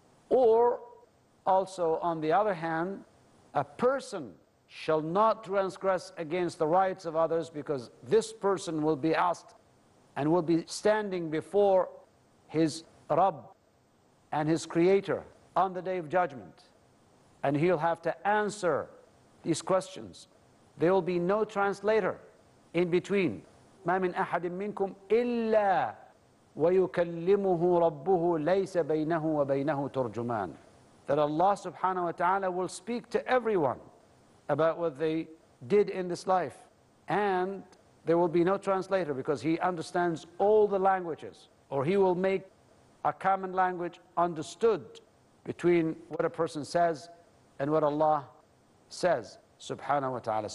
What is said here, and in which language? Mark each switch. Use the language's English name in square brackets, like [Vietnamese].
[English] or also, on the other hand, a person shall not transgress against the rights of others, because this person will be asked and will be standing before his Rabb and his Creator on the Day of Judgment, and he'll have to answer these questions. There will be no translator in between. [Arabic] ما من أحد منكم إلا ويكلمه ربه ليس بينه وبينه ترجمان. [English] That Allah subhanahu wa ta'ala will speak to everyone about what they did in this life, and there will be no translator, because He understands all the languages, or He will make a common language understood between what a person says and what Allah says subhanahu wa ta'ala.